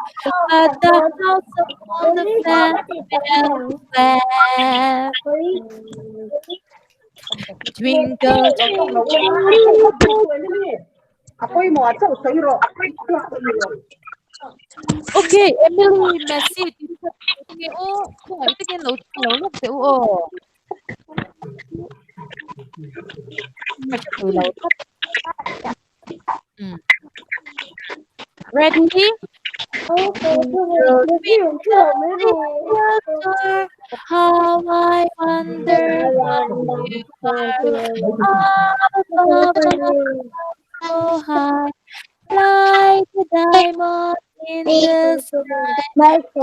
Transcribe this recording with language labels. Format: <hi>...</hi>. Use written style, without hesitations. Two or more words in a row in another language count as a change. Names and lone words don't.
<en>But the house upon the sand fell flat. Twinkle, okay, Emily, Messi, oh, ito kan lo te oh. Ready? How I wonder what you are so high, like a diamond in the sky.</en>